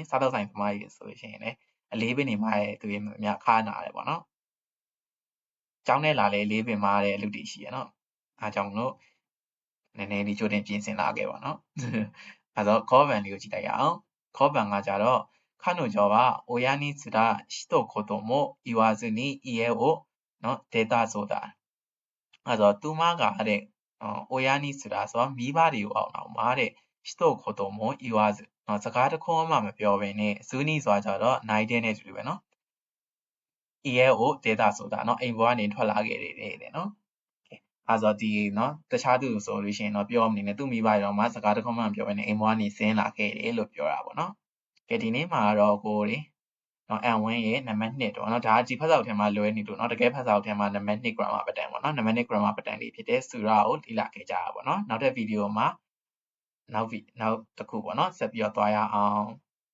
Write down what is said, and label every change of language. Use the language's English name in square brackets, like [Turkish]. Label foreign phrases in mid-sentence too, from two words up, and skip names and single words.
[Burmese] စားတော့ဆိုင်သမားကြီးဆိုလို့ရှိရင်လည်းအလေးပင်နေမှာရဲ့သူရဲ့အများခါနာတယ်ပေါ့နော်ကျောင်းထဲလာလေလေးပင်မာတဲ့အလုပ်တွေရှိရနော်အားကြောင့်မလို့နည်းနည်းလေးကြိုတင်ပြင်ဆင်လာခဲ့ပါနော်အဲတော့ခေါ်ဗန်လေးကိုကြည့်လိုက်ရအောင် ခေါ်ဗန်ကကြတော့ [Japanese] 彼女は親にすら一言も言わずに家を [Burmese] နော် [Japanese] 出たそうだ [Burmese] အဲ့တော့သူမကတဲ့ [Japanese] 親にすら [Burmese] ဆိုတော့မိဘ တွေကိုအောင်တော့မှာတဲ့ [Japanese] 一言も言わず [Burmese] နော်စကားတစ်ခုမှမပြောဘဲနဲ့ဇူနီဆိုတာကြတော့နိုင်တဲ့နဲ့တူတူပဲနော် [Japanese] 家を出たそうだ [Burmese] နော်အိမ်ပေါ်ကနေထွက်လာခဲ့တယ်တဲ့နော်အဲ့တော့ဒီနော်တခြားသူဆိုလို့ရှိရင်တော့ပြောမနေနဲ့သူ့မိဘတွေတော့မှစကားတစ်ခုမှမပြောဘဲနဲ့အိမ်ပေါ်ကနေဆင်းလာခဲ့တယ်လို့ပြောတာပေါ့နော်ကဲဒီနေ့မှာတော့ကိုတွေနော် N1 ရဲ့နံပါတ်2တော့နော်ဒါဒီဖတ်စာအုပ်ထဲမှာလွယ်နေလို့နော်တကယ်ဖတ်စာအုပ်ထဲမှာနံပါတ်2 [English] grammar pattern [Burmese] ပေါ့နော်နံပါတ်2 [English] grammar pattern [Burmese] လေးဖြစ်တဲ့စူရာကိုလေ့လာခဲ့ကြတာပေါ့နော်နောက်တဲ့ဗီဒီယိုမှာနောက်တစ်ခုပေါ့နော်ဆက်ပြီးတော့သွားရအောင်